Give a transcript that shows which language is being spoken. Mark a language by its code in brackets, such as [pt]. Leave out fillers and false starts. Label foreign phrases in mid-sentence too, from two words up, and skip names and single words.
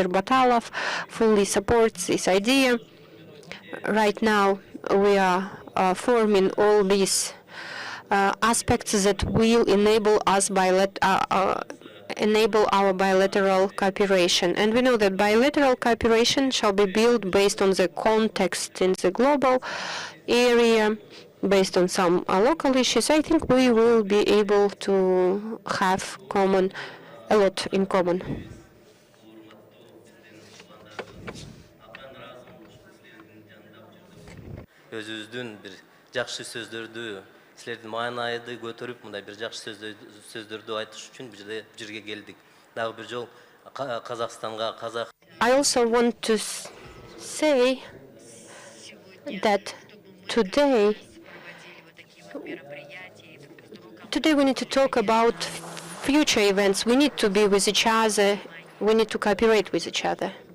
[en] Batalov fully supports this idea. Right now, we are forming all these aspects that will enable us enable our bilateral cooperation. And we know that bilateral cooperation shall be built based on the context in the global area, based on some local issues. I think we will be able to have a lot in common. [ky] Силердин маанайды көтөрүп мындай бир жакшы сөздөрдү айтыш үчүн бул жерге келдик. Дагы бир жол Казакстанга, Казак. [en] I also want to say that today we need to talk about future events. We need to be with each other. We need to cooperate with each other.